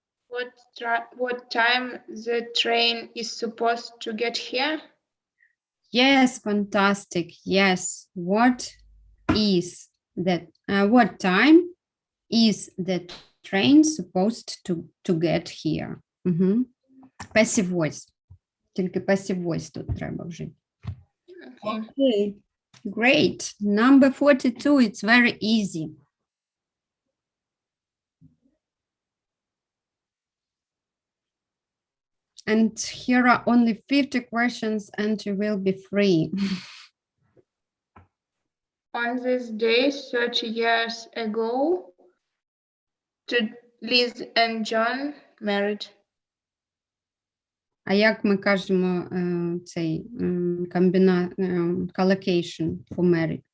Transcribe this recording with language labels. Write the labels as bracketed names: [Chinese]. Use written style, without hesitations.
[English] What time the train is supposed to get here? Yes, fantastic. Yes. What is that? What time is the train supposed to get here? Mhm. Passive voice. [Ukrainian] Тільки [English] passive voice [Ukrainian] тут треба вжити. [English] Okay. Okay, great. Number 42, it's very easy. And here are only 50 questions and you will be free. On this day 30 years ago, Liz and John married. [Ukrainian] А як ми кажемо цей [English] collocation for married?